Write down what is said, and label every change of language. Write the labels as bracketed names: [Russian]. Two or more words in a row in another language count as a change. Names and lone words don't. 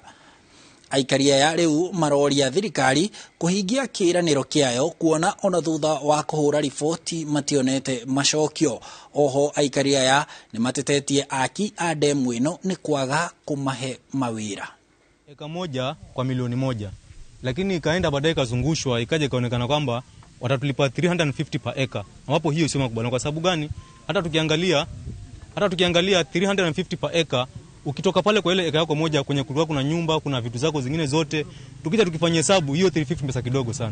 [Kikuyu] Aikari aya riu maroria thirikari kuhingia kiraniro kiayo kuona ona thutha wa kuhura riboti mationete macokio. Oho aikari aya ni matetetie aki a demu ino ni kwaga kumahe mawira. [Swahili] Eka moja kwa milioni 1, lakini ikaenda baadaye kazungushwa ikaje ikaonekana kwamba watatulipa 350 per eka, ambapo hiyo sio makubaliano. Kwa sababu gani? Hata tukiangalia 350 per eka, ukitoka pale kwa ile eka yako moja kwenye kulikuwa kuna nyumba, kuna vitu zako zingine zote, tukija tukifanya hesabu hiyo 350 pesa kidogo sana.